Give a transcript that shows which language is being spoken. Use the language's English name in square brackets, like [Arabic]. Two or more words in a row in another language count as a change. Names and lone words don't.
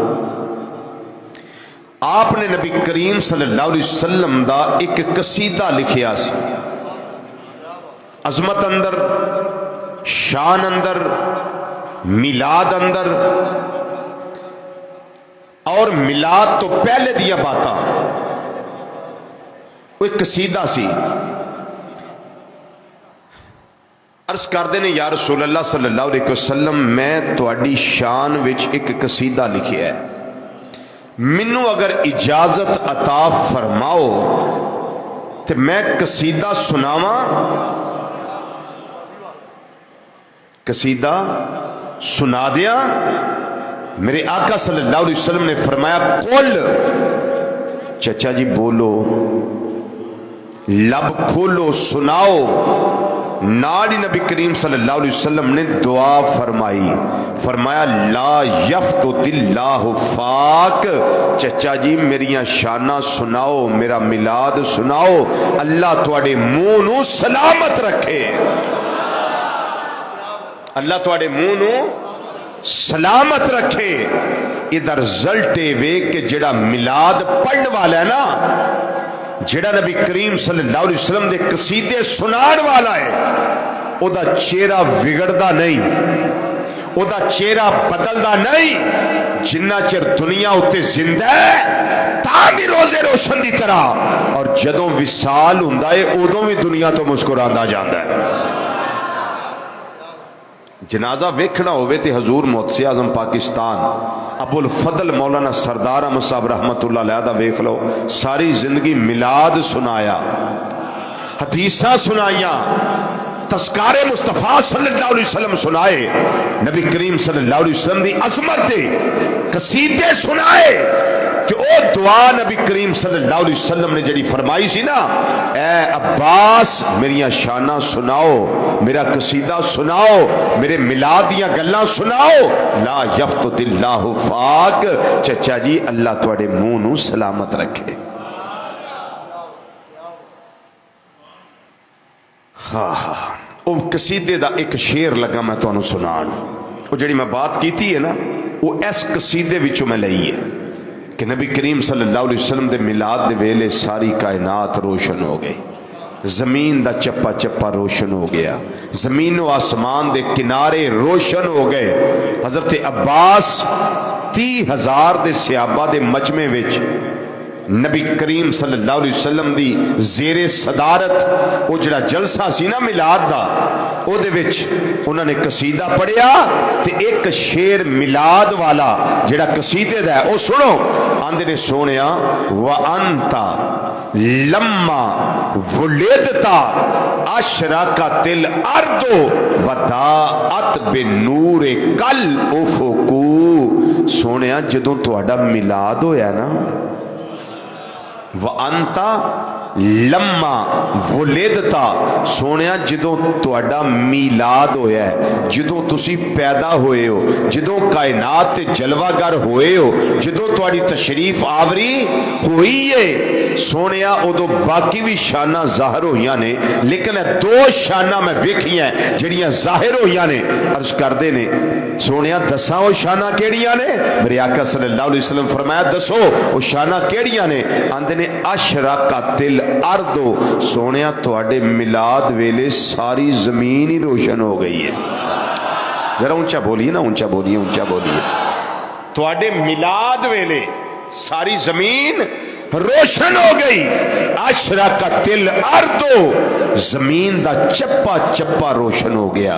[Punjabi] آپ نے نبی کریم [Arabic] صلی اللہ علیہ وسلم [Punjabi] دا ایک قصیدہ لکھیا سی، عظمت اندر، شان اندر، میلاد اندر، اور میلاد تو پہلے دیا باتاں، وہ ایک قصیدہ سی۔ عرض کر دینے یا رسول اللہ [Arabic] صلی اللہ علیہ وسلم، [Punjabi] میں تواڈی شان وچ ایک قصیدہ لکھیا ہے، منو اگر اجازت عطا فرماؤ تو میں قصیدہ سناواں۔ قصیدہ سنا دیا۔ میرے آقا [Arabic] صلی اللہ علیہ وسلم [Punjabi] نے فرمایا قل، چچا جی بولو، لب کھولو، سناؤ۔ ناڑی نبی کریم [Arabic] صلی اللہ علیہ وسلم [Punjabi] نے دعا فرمائی، فرمایا [Arabic] لا یفتت اللہ فاک، [Punjabi] چچا جی میریاں شانہ سناؤ، میرا میلاد سناؤ، اللہ تواڈے منہ نو سلامت رکھے، اللہ تواڈے منہ نو سلامت رکھے۔ ਇਹਦਾ ਰਿਜ਼ਲਟ ਇਹ ਵੇ ਕਿ ਜਿਹੜਾ ਮਿਲਾਦ ਪੜਨ ਵਾਲਾ ਹੈ ਨਾ, ਜਿਹੜਾ ਨਬੀ ਕਰੀਮ [Arabic] صلى الله عليه وسلم [Punjabi] ਦੇ ਕਸੀਦੇ ਸੁਣਾਉਣ ਵਾਲਾ ਹੈ, ਉਹਦਾ ਚਿਹਰਾ ਵਿਗੜਦਾ ਨਹੀਂ, ਉਹਦਾ ਚਿਹਰਾ ਬਦਲਦਾ ਨਹੀਂ। ਜਿੰਨਾ ਚਿਰ ਦੁਨੀਆ ਉੱਤੇ ਜ਼ਿੰਦਾ ਹੈ ਤਾਂ ਵੀ ਰੋਜ਼ੇ ਰੋਸ਼ਨ ਦੀ ਤਰ੍ਹਾਂ, ਔਰ ਜਦੋਂ ਵਿਸਾਲ ਹੁੰਦਾ ਹੈ ਉਦੋਂ ਵੀ ਦੁਨੀਆ ਤੋਂ ਮੁਸਕਰਾਉਂਦਾ ਜਾਂਦਾ ਹੈ। ਜਨਾਜ਼ਾ ਵੇਖਣਾ ਹੋਵੇ ਤੇ ਹਜ਼ੂਰ ਮੁਹੱਤਸਿ ਆਜ਼ਮ ਪਾਕਿਸਤਾਨ ਅਬੁਲ ਫਜ਼ਲ ਮੌਲਾਨਾ ਸਰਦਾਰ ਅਹਿਮਦ ਸਾਹਿਬ [Arabic] رحمة الله عليه [Punjabi] ਦਾ ਵੇਖ ਲੋ। ਸਾਰੀ ਜ਼ਿੰਦਗੀ ਮਿਲਾਦ ਸੁਣਾਇਆ, ਹਦੀਸਾਂ ਸੁਣਾਈਆਂ, ਤਸਕਾਰੇ ਮੁਸਤਫ਼ਾ [Arabic] صلى الله عليه وسلم [Punjabi] ਸੁਣਾਏ, ਨਬੀ ਕਰੀਮ [Arabic] صلى الله عليه وسلم [Punjabi] ਦੀ ਅਜ਼ਮਤ ਦੇ ਕਸੀਦੇ ਸੁਣਾਏ ਕਿ ਓ ਦੁਆ ਨਬੀ ਕਰੀਮ [Arabic] صلى الله عليه وسلم [Punjabi] ਨੇ ਜਿਹੜੀ ਫ਼ਰਮਾਈ ਸੀ ਨਾ, ਏ ਅੱਬਾਸ ਮੇਰੀਆਂ ਸ਼ਾਨਾਂ ਸੁਣਾਓ, ਮੇਰਾ ਕਸੀਦਾ ਸੁਣਾਓ, ਮੇਰੇ ਮਿਲਾਦ ਦੀਆਂ ਗੱਲਾਂ ਸੁਣਾਓ। [Arabic] لا يفضض الله فاك, [Punjabi] ਚਾਚਾ ਜੀ ਅੱਲਾਹ ਤੁਹਾਡੇ ਮੂੰਹ ਨੂੰ ਸਲਾਮਤ ਰੱਖੇ। ਹਾਂ ਹਾਂ, ਵੋ ਕਸੀਦੇ ਦਾ ਇੱਕ ਸ਼ੇਅਰ ਲੱਗਾ ਮੈਂ ਤੁਹਾਨੂੰ ਸੁਣਾਣ। ਵੋ ਜਿਹੜੀ ਮੈਂ ਬਾਤ ਕੀਤੀ ਹੈ ਨਾ, ਵੋ ਇਸ ਕਸੀਦੇ ਵਿਚੋਂ ਮੈਂ ਲਈ ਹੈ ਕਿ ਨਬੀ ਕਰੀਮ [Arabic] صلى الله عليه وسلم [Punjabi] ਦੇ ਮਿਲਾਦ ਦੇ ਵੇਲੇ ਸਾਰੀ ਕਾਇਨਾਤ ਰੋਸ਼ਨ ਹੋ ਗਈ, ਜ਼ਮੀਨ ਦਾ ਚੱਪਾ ਚੱਪਾ ਰੋਸ਼ਨ ਹੋ ਗਿਆ, ਜ਼ਮੀਨ ਵ ਆਸਮਾਨ ਦੇ ਕਿਨਾਰੇ ਰੋਸ਼ਨ ਹੋ ਗਏ। ਹਜ਼ਰਤ ਅੱਬਾਸ 30,000 ਦੇ ਸਹਾਬਾ ਦੇ ਮਜਮੇ ਵਿਚ ਨਬੀ ਕਰੀਮ [Arabic] صلى الله عليه وسلم [Punjabi] ਦੀ ਜ਼ੇਰੇ ਸਦਾਰਤ ਵੋ ਜਿਹੜਾ ਜਲਸਾ ਸੀ ਨਾ ਮਿਲਾਦ ਦਾ, ਉਹਦੇ ਵਿੱਚ ਉਹਨਾਂ ਨੇ ਕਸੀਦਾ ਪੜ੍ਹਿਆ ਤੇ ਇੱਕ ਸ਼ੇਅਰ ਮਿਲਾਦ ਵਾਲਾ ਜਿਹੜਾ ਕਸੀਦੇ ਦਾ ਹੈ ਵੋ ਸੁਣੋ। ਆਂਹਦੇ ਨੇ ਸੋਹਣਿਆ [Arabic] وأنت لما ولدت أشرقت الأرض وضاءت بنورك الأفق. [Punjabi] ਸੋਹਣਿਆ ਜਦੋਂ ਤੁਹਾਡਾ ਮਿਲਾਦ ਹੋਇਆ ਨਾ, [Arabic] وأنت لما ولدت, [Punjabi] ਸੋਹਣਿਆ ਜਦੋਂ ਤੁਹਾਡਾ ਮੀਲਾਦ ਹੋਇਆ ਹੈ, ਜਦੋਂ ਤੁਸੀ ਪੈਦਾ ਹੋਏ ਹੋ, ਜਦੋਂ ਕਾਇਨਾਤ ਤੇ ਜਲਵਾਗਰ ਹੋਏ ਹੋ, ਜਦੋਂ ਤੁਹਾਡੀ ਤਸ਼ਰੀਫ਼ ਆਵਰੀ ਹੋਈ ਹੈ, ਸੋਹਣਿਆ ਉਦੋਂ ਬਾਕੀ ਭੀ ਸ਼ਾਨਾਂ ਜ਼ਾਹਿਰ ਹੋਈਆਂ ਨੇ, ਲੇਕਿਨ ਦੋ ਸ਼ਾਨਾਂ ਮੈਂ ਵੇਖੀਆਂ ਜਿਹੜੀਆਂ ਜ਼ਾਹਿਰ ਹੋਈਆਂ ਨੇ। ਅਰਜ਼ ਕਰਦੇ ਨੇ ਸੋਹਣਿਆ ਦੱਸਾਂ ਵੋ ਸ਼ਾਨਾਂ ਕਿਹੜੀਆਂ ਨੇ? ਮੇਰੇ ਆਕਾ [Arabic] صلى الله عليه وسلم [Punjabi] ਫ਼ਰਮਾਇਆ ਦੱਸੋ ਵੋ ਸ਼ਾਨਾਂ ਕਿਹੜੀਆਂ ਨੇ? ਆਂਹਦੇ ਨੇ [Arabic] أشرقت الأرض, [Punjabi] ਸੋਹਣਿਆ ਤੁਹਾਡੇ ਮਿਲਾਦ ਵੇਲੇ ਸਾਰੀ ਜ਼ਮੀਨ ਹੀ ਰੋਸ਼ਨ ਹੋ ਗਈ ਹੈ। ਜ਼ਰਾ ਉੱਚਾ ਬੋਲੀਏ ਨਾ, ਉੱਚਾ ਬੋਲੀਏ, ਉੱਚਾ ਬੋਲੀਏ। ਤੁਹਾਡੇ ਮਿਲਾਦ ਵੇਲੇ ਸਾਰੀ ਜ਼ਮੀਨ ਰੋਸ਼ਨ ਹੋ ਗਈ। [Arabic] أشرقت الأرض, [Punjabi] ਜ਼ਮੀਨ ਦਾ ਚੱਪਾ ਚੱਪਾ ਰੋਸ਼ਨ ਹੋ ਗਿਆ।